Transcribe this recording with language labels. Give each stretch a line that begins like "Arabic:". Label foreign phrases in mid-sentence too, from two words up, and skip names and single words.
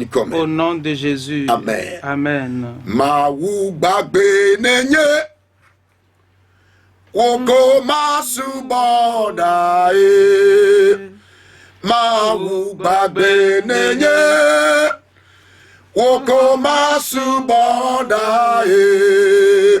French: Au
Ewe: ŋkɔme.
French: nom de Jésus.
Ewe: Amen. Amen. Mawu gbagbe nenye. Woko masubɔ da ye. Mawu gbagbe nenye. Woko masubɔ da ye.